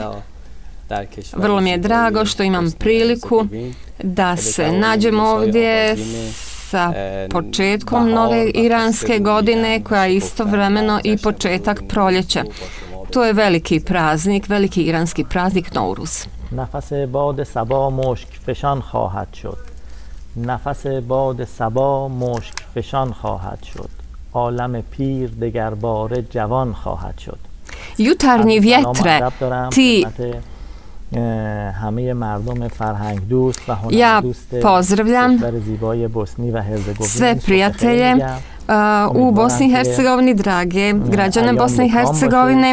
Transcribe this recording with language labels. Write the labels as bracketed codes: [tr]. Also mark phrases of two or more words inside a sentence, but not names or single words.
[bs] Vrlo mi je drago što imam priliku da se nađemo ovdje sa početkom nove iranske godine, koja je istovremeno i početak proljeća. To je veliki praznik, veliki iranski praznik Novruz. [fa] نفس باد صبا مشک فشان خواهد شد نفس باد صبا مشک فشان خواهد شد عالم پیر دگرباره جوان خواهد شد. [bs] Jutarnji vjetre, ti ja pozdravljam sve prijatelje u Bosni i Hercegovini, drage građane Bosne i Hercegovine.